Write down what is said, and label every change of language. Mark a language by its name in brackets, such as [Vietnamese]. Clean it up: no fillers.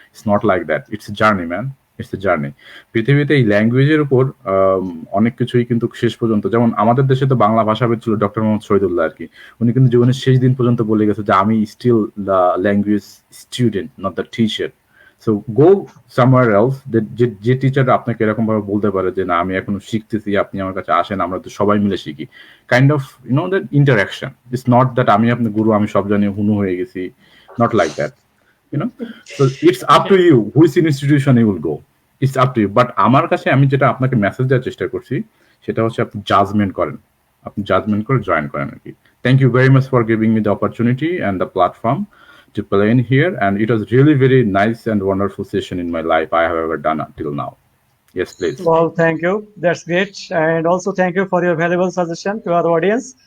[English] it's not like that, it's a journey [Bangla] man, it's a journey. পৃথিবীতে এই ল্যাঙ্গুয়েজের উপর অনেক কিছুই কিন্তু শেষ পর্যন্ত, যেমন আমাদের দেশে তো বাংলা ভাষাবিদ ছিল ডক্টর মোহাম্মদ শহীদুল্লাহ আর কি, উনি কিন্তু জীবনের শেষ দিন পর্যন্ত বলে গেছে যে আমি [English] Still the language student, not the teacher. So go somewhere else. [Bangla] যে টিচার আপনাকে এরকম ভাবে বলতে পারে যে না আমি এখনো শিখতেছি, আপনি আমার কাছে আসেন, আমরা তো সবাই মিলে শিখি, [English] Kind of that interaction. It's not that [Bangla] আমি আপনার গুরু, আমি সব জানি, হুনু হয়ে গেছি, [English] Not like that. So it's up to you which institution you will go. It's up to you. [Bangla] But আমার কাছে আমি যেটা আপনাকে মেসেজ দেওয়ার চেষ্টা করছি সেটা হচ্ছে আপনি জাজমেন্ট করেন, আপনি জাজমেন্ট করে জয়েন করেন আর কি। [English] Thank you very much for giving me the opportunity and the platform to play in here, and it was really very nice and wonderful session in my life I have ever done until now. Yes, please. Well, thank you. That's great. And also thank you for your valuable suggestion to our audience.